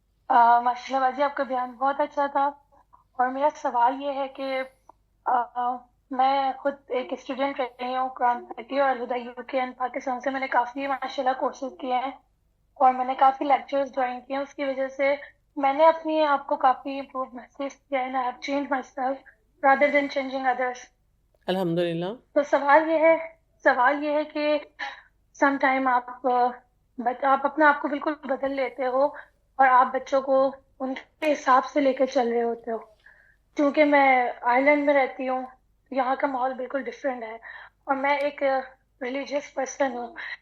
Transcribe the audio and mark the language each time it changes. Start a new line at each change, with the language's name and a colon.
Urdu: ماشاء اللہ باجی، آپ کا بیان بہت اچھا تھا. اور میرا سوال یہ ہے کہ میں خود ایک اسٹوڈنٹ رہی ہوں قرآن پڑھتی اور الہدیٰ UK اینڈ پاکستان سے. میں نے کافی ماشاء اللہ کورسز کیے ہیں اور میں نے کافی لیکچرز جوائن کیے ہیں. اس کی وجہ سے میں نے اپنی آپ کو کافی امپروو محسوس کیا ہے.
English: I have changed myself rather than changing others.
Urdu: الحمدللہ. تو سوال یہ ہے کہ سم ٹائم آپ اپنا آپ کو بالکل بدل لیتے ہو اور آپ بچوں کو ان کے حساب سے لے کے چل رہے ہوتے ہو. کیونکہ میں آئرلینڈ میں رہتی ہوں، یہاں کا ماحول بالکل ڈفرینٹ ہے اور میں ایک ریلیجیس پرسن ہوں.